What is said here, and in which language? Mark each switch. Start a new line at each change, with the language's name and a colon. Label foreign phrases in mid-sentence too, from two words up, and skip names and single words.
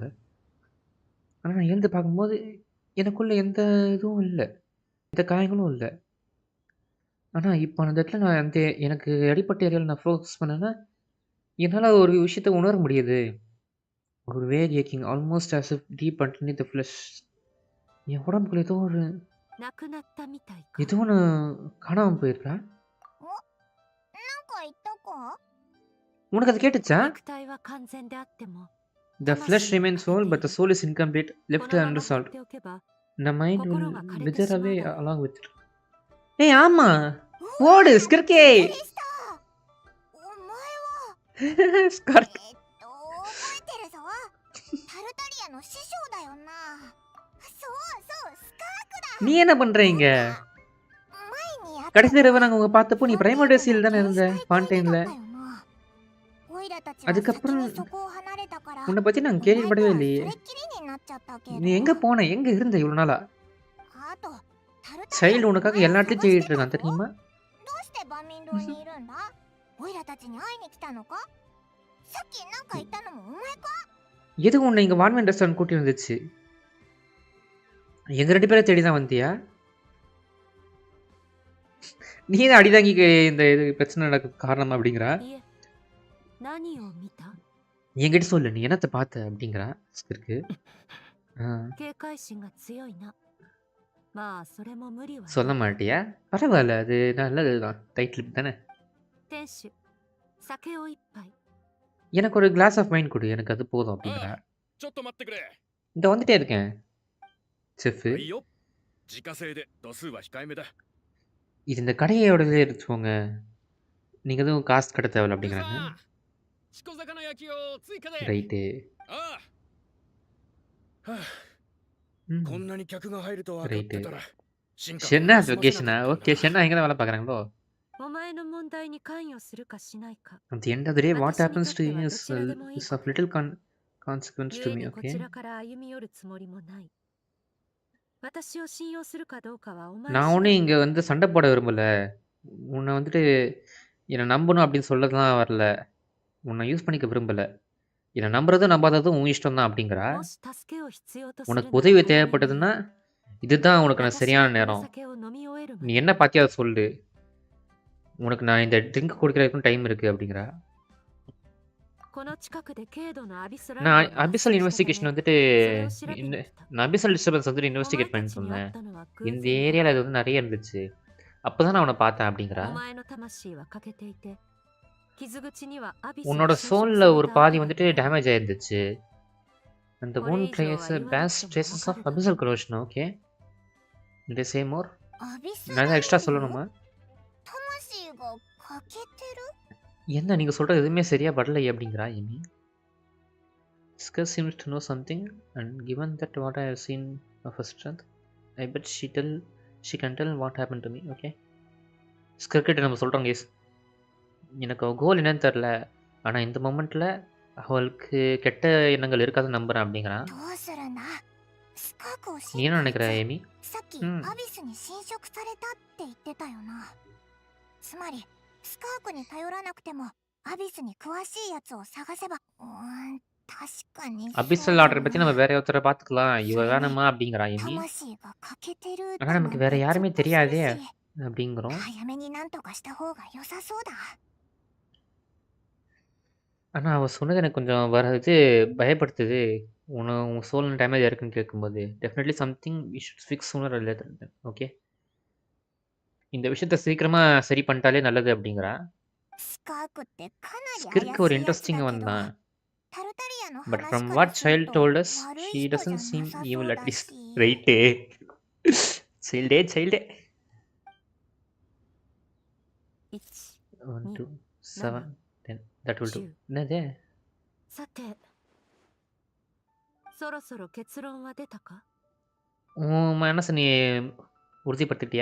Tamil: ஆனால் நான் எழுந்து பார்க்கும்போது எனக்குள்ள எந்த இதுவும் இல்லை, எந்த காயங்களும் இல்லை. ஆனால் இப்போ அந்த இடத்துல நான் அந்த எனக்கு அடிப்பட்ட ஏரியாவில் நான் ஃபோக்கஸ் பண்ணேன்னா என்னால் ஒரு விஷயத்தை உணர முடியுது.
English: ஒரு wear aching almost as if deep underneath the flesh.
Tamil: என் உடம்புக்குள்ள ஏதோ ஒரு
Japanese: 亡くなったみたいか。
Tamil: ஏதோ ஒன்று காணாமல் போயிருக்கா.
Japanese: なんか言ったか？
Tamil: உனக்கு அது கேட்டுச்சா?
Japanese: 肉体は完全であっても
English: The flesh remains whole, but the soul is incomplete,
Japanese: こ
English: left
Japanese: のまま放っ
English: unresolved.
Japanese: ておけば
English: The mind
Japanese: 心
English: will
Japanese: が枯れて
English: wither
Japanese: しまう
English: away
Japanese: だろう。
English: along with it.
Tamil: ஏய் ஆமா, ஓடு ஸ்கிர்கே.
Japanese: びっくりした。お前は
Tamil: ஸ்கர்க்.
Japanese: 覚えてるぞ。タルタリアの師匠だよな。そうそう、スカークだ。
Tamil: நீ என்ன பண்றீங்க?
Japanese: 前にやっ
Tamil: கடைசி தடவை நாங்கள் உங்க பார்த்தப்போ நீ பிரைமோடேசியில் தானே இருந்த ஃபான்டைன்ல.
Japanese: オイラたちは
Tamil: அதுக்கப்புறம்
Japanese: 先にそこを離れたから
Tamil: உன்னை பத்தி நாங்கள்
Japanese: お前と
Tamil: கேள்விப்படவே
Japanese: はそ
Tamil: இல்லையே.
Japanese: れっきりになっちゃったけど。
Tamil: நீ எங்க போன? எங்க இருந்த இவ்வளவு நாளா?
Japanese: あとタルタリア
Tamil: சைல்டு
Japanese: の
Tamil: உனக்காக
Japanese: 前を
Tamil: எல்லா
Japanese: 探
Tamil: இடத்துலையும்
Japanese: して
Tamil: தேடிட்டு
Japanese: た
Tamil: இருக்கான்
Japanese: ぞ。
Tamil: தெரியுமா?
Japanese: どうしてバミン堂にいるんだ？オイラたちに会いに来たのか？さっきなんか言ったのもお前か？
Tamil: எதுக்கு உன்னை இங்க வான்மேன் ரெஸ்டாரண்ட் கூட்டி வந்துச்சு? எங்க 2 பேரை தேடி தான் வந்தியா? நீ தான் அடிதாங்கி இந்த இது பிரச்சனை நடக்க காரணம் அப்படிங்கிறா.
Japanese: いえ、何を見た？
Tamil: என்கிட்ட சொல்லு நீ என்னத்தை பார்த்த அப்படிங்கிறா ஸ்கிர்க்கு.
Japanese: 警戒心が強いな。まあそれも無理はない。
Tamil: சொல்ல மாட்டியா? பரவாயில்ல, அது நல்லதுதான். டைட்டில் தானே.
Japanese: 店主、酒を一杯。
Tamil: எனக்கு ஒரு
English: glass of wine
Tamil: கொடு. எனக்கு அது போதும் அப்படிங்கிறா.
Japanese: ちょっと待ってくれ。
Tamil: இந்த வந்துட்டே இருக்கேன். செஃப்.
Japanese: はいよ。自家製で度数は控えめだ。
Tamil: இது இந்த கடையோடதே எடுத்துக்கோங்க. நீங்க எதுவும் காசு கட்ட தேவையில்ல
Japanese: うる
Tamil: அப்படிங்கிறாங்க.
Japanese: さしこ魚焼きを追加で。
Tamil: ரைட்டு.
Japanese: ああ。はあ、 ம். こんなに客が入ると分かってたら。進化
Tamil: ஷென்னா
Japanese: を休ませなかったんだ
Tamil: லொகேஷனா? ஓகே.
Japanese: な。
Tamil: ஷென்னா எங்க தான் வேலை பார்க்குறாங்களோ?
Japanese: お前の問題に関与するかしないか
English: At the end of the day, what
Japanese: 私に
English: happens
Japanese: とっ
English: to
Japanese: て
English: you
Japanese: はど
English: is,
Japanese: ちらでもいい
English: is
Japanese: こ
English: of
Japanese: と
English: little consequence
Japanese: ゆ
English: to
Japanese: え
English: me,
Japanese: にこ
English: okay?
Japanese: ちらから歩み寄るつもりもない私を信用するかどうかはお前
Tamil: நான்
Japanese: 次
Tamil: ஒன்றும்
Japanese: 第
Tamil: இங்கே வந்து சண்டை போட விரும்பல. உன்னை வந்துட்டு என்னை நம்பணும் அப்படின்னு சொல்ல தான் வரல. உன்னை யூஸ் பண்ணிக்க விரும்பல. என்னை நம்புறதும் நம்பாததும் உன் இஷ்டம் தான் அப்படிங்கிறா.
Japanese: もし助けを必要とする
Tamil: உனக்கு
Japanese: なら
Tamil: உதவி
Japanese: 早めに
Tamil: தேவைப்பட்டதுன்னா இதுதான் உனக்கு நான்
Japanese: 私
Tamil: சரியான
Japanese: がこの
Tamil: நேரம்.
Japanese: 酒を飲み終えるま
Tamil: நீ
Japanese: で
Tamil: என்ன பார்த்தியா அதை சொல்லு. உனக்கு நான் இந்த ட்ரிங்க் குடிக்கிறதுக்கும் டைம் இருக்குது அப்படிங்கிறா.
Japanese: この近くで軽度のアビスラ
Tamil: நான்
Japanese: イブが発
Tamil: அபிசல்
Japanese: 生したた
Tamil: இன்வெஸ்டிகேஷன்
Japanese: め
Tamil: வந்துட்டு
Japanese: それを調べに
Tamil: இந்த
Japanese: 来た
Tamil: நான்
English: abyssal disturbance
Tamil: வந்துட்டு
Japanese: お前
Tamil: இன்வெஸ்டிகேட்
Japanese: た
Tamil: பண்ணி
Japanese: ちに会
Tamil: சொன்னேன்.
Japanese: ったのは
Tamil: இந்த
Japanese: 偶然だ
Tamil: ஏரியாவில் அது வந்து நிறைய இருந்துச்சு. அப்போ தான் நான் அவனை பார்த்தேன் அப்படிங்கிறா.
Japanese: お前の魂は欠けていて傷口にはアビスが
Tamil: உன்னோட
Japanese: 侵食
Tamil: சோலில்
Japanese: され
Tamil: ஒரு
Japanese: た
Tamil: பாதி
Japanese: 跡が
Tamil: வந்துட்டு
Japanese: 見られる
Tamil: டேமேஜ் ஆயிருந்துச்சு. அந்த
Japanese: これ
English: wound
Japanese: 以上
English: traces
Japanese: は言わな
English: bass
Japanese: くても
English: traces
Japanese: わ
English: of
Japanese: かるだろ
English: abyssal corrosion. Okay. Did they say more?
Japanese: アビス
Tamil: நான்
Japanese: ラ
Tamil: எதாவது
Japanese: イ
Tamil: எக்ஸ்ட்ரா
Japanese: ブ
Tamil: சொல்லணுமா?
Japanese: 魂が欠けてる
Tamil: என்ன நீங்கள் சொல்கிறது எதுவுமே சரியா படலையே அப்படிங்கிறா எமி.
English: Skirk seems to know something, and given that what I have seen of her strength, I bet she can tell what happened to me.
Tamil: Okay. Skirk கிட்ட நம்ம சொல்கிறோம் கேஸ். எனக்கு அவள் கோல் என்னன்னு தெரில. ஆனால் இந்த மொமெண்ட்டில் அவளுக்கு கெட்ட எண்ணங்கள் இருக்காதுன்னு நம்புகிறேன் அப்படிங்கிறான்.
Japanese: どうするんだスカークを知
Tamil: நீ
Japanese: っ
Tamil: என்ன
Japanese: たや
Tamil: நினைக்கிற
Japanese: つ
Tamil: எமி?
Japanese: さっき ம் アビスに侵食されたって言ってたよなつまりスカークに頼らなくてもアビスに詳しいやつを探せば確かにそう
Tamil: அபிசல்
Japanese: だ
Tamil: ஆர்டரை பற்றி நம்ம
Japanese: な
Tamil: வேற ஒருத்தரை பார்த்துக்கலாம்.
Japanese: そ
Tamil: இவ
Japanese: れに
Tamil: வேணுமா அப்படிங்கிறா எமி.
Japanese: 魂が欠けてる
Tamil: ஆனால்
Japanese: だ
Tamil: நமக்கு
Japanese: なん
Tamil: வேற
Japanese: てゾッ
Tamil: யாருமே
Japanese: とする
Tamil: தெரியாதே
Japanese: し
Tamil: அப்படிங்கிறோம்.
Japanese: 早めになんとかした方が良さそうだ
Tamil: ஆனால் அவள் சொன்னது எனக்கு கொஞ்சம் இது பயப்படுத்துது.
English: உன் soul damage
Tamil: இருக்குன்னு கேட்கும்போது
English: definitely something we should fix sooner or later. ஓகே.
Tamil: இந்த விஷயத்த சீக்கிரமாக சரி பண்ணிட்டாலே நல்லது அப்படிங்கிறா.
Japanese: スカークってかなり怪
Tamil: ஸ்கிர்க் ஒரு
Japanese: しいやつ
Tamil: இன்ட்ரெஸ்டிங்
Japanese: だけ
Tamil: அவன்
Japanese: ど
Tamil: தான்.
Japanese: タルタリアの
English: பட்
Japanese: 話
English: ஃப்ரம்
Japanese: から
English: வாட்
Japanese: する
English: சைல்ட்
Japanese: と
English: told us
Japanese: 悪い
English: ஷீ
Japanese: 人じゃ
English: டசன்ட்
Japanese: な
English: சீம்
Japanese: さそ
English: ஈவில்
Japanese: う
English: அட்
Japanese: だ
English: லீஸ்ட்.
Japanese: し
Tamil: ரைட்டு. சைல்டே
English: 1 1 2 7 7 10 that will do. 10
Tamil: என்னது?
Japanese: さてそろそろ結論は出たか
Tamil: உன் மனசை நீ உறுதிப்படுத்திட்டியா?